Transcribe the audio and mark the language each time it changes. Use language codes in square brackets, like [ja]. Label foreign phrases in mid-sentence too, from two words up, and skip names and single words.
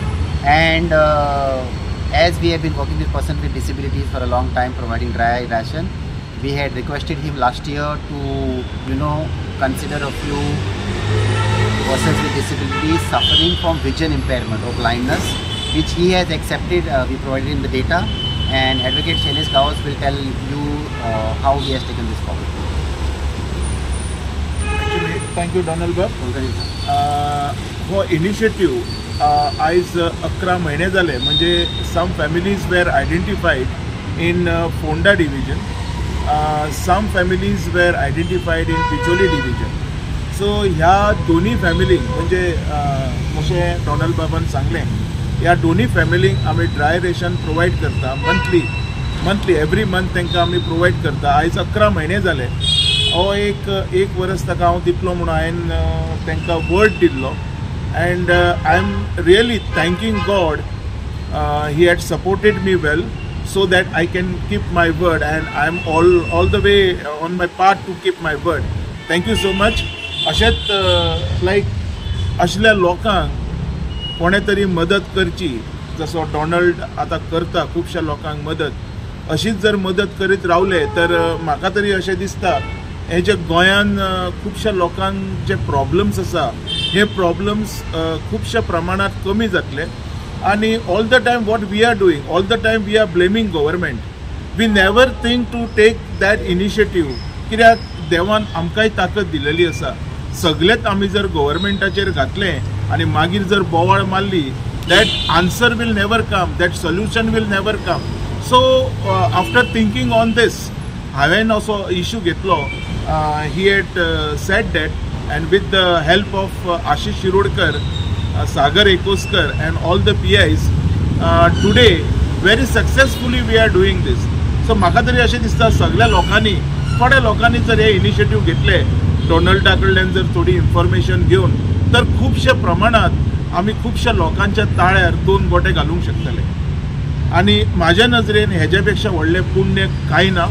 [en] And as we have been working with persons with disabilities for a long time, providing dry ration, we had requested him last year to, consider a few persons with disabilities suffering from vision impairment or blindness, which he has accepted. We provided him the data, and Advocate Shailesh Gauss will tell you how he has taken this forward. Actually, thank you, Donald Bab. [kok] हो इनिशिएटिव्ह आयज 11 महिने जाले. [en] म्हणजे some families were identified in Fonda division, some families were identified in Bicholi division. [kok] सो ह्या दोन्ही फॅमिलींक म्हणजे जशें डॉनल्ड बाबान सांगलें, ह्या दोन्ही फॅमिलींक आमी [en] dry ration provide [kok] करता [en] monthly every month [kok] तांकां आमी प्रोवायड करता. आयज 11 महिने जाले. हो एक वर्स ताका हांव दितलो म्हणून हांवें तांकां वर्ड दिल्लो. [en] And I'm really thanking God. He had supported me well so that I can keep my word, and I'm all the way on my path to keep my word. Thank you so much. [kok] अशेंच लायक असल्या लोकांक कोणे तरी मदत करची, जसो डॉनल्ड आतां करता खुबश्या लोकांक मदत. अशीच जर मदत करीत रावले तर म्हाका तरी अशें दिसता हे जे गोंयान खुबश्या लोकांक जे प्रॉब्लम्स आसा हे प्रॉब्लम्स खुबश्या प्रमाणात कमी जातले. [en] आणि all the time what we are doing, all the time we are blaming government. we never think to take that initiative. [kok] कित्याक देवान आमकांय ताकद दिलेली आसा. सगळेच आमी जर गव्हर्मेंटाचेर घातलें आनी मागीर जर बोवाळ मारली, [en] that answer will never come, that solution will never come. so after thinking on this [kok] हांवें असो इश्यू घेतलो. [en] he had said that, and with the help of Ashish Shirodkar, Sagar Ekoskar and all the PIs, today very successfully we are doing this. [kok] So म्हाका तरी अशें दिसता सगळ्या लोकांनी, थोड्या लोकांनी जर हे इनिशिएटिव्ह घेतले, डॉनल्डा कडल्यान जर थोडी इन्फॉर्मेशन घेवन, तर खुबशे प्रमाणात आमी खुबश्या लोकांच्या ताळ्यार 2 गोटे घालूंक शकतले. आणि म्हाज्या नजरेन हेजे पेक्षा व्हडलें पुण्य कांय ना.